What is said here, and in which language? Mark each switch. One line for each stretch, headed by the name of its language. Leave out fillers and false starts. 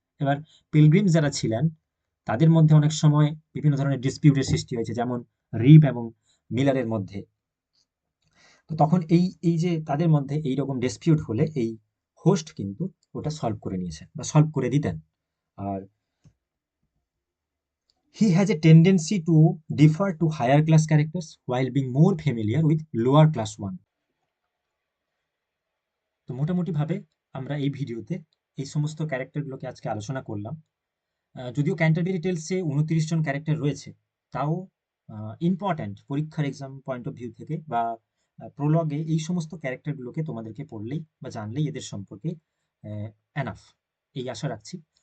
Bangla: এবার পিলগ্রিমস যারা ছিলেন তাদের মধ্যে অনেক সময় বিভিন্ন ধরনের ডিসপিউটের সৃষ্টি হয়েছে, যেমন রিপ এবং মিলারের মধ্যে। তো তখন এই যে তাদের মধ্যে এইরকম ডিসপিউট হলে এই হোস্ট কিন্তু ওটা সলভ করে নিয়েছেন বা সলভ করে দিতেন। আর
English: he has a tendency to defer to higher class characters while being more familiar with lower class one.
Bangla: তো মোটামুটিভাবে আমরা এই ভিডিওতে এই সমস্ত ক্যারেক্টারগুলোকে আজকে আলোচনা করলাম। যদিও ক্যান্টারবেরি টেলসে 29 জন ক্যারেক্টার রয়েছে, তাও ইম্পর্ট্যান্ট পরীক্ষার এক্সাম পয়েন্ট অফ ভিউ থেকে বা প্রোলগে এই সমস্ত ক্যারেক্টারগুলোকে তোমাদেরকে পড়লেই বা জানলেই এদের সম্পর্কে এনাফ, এই আশা রাখছি।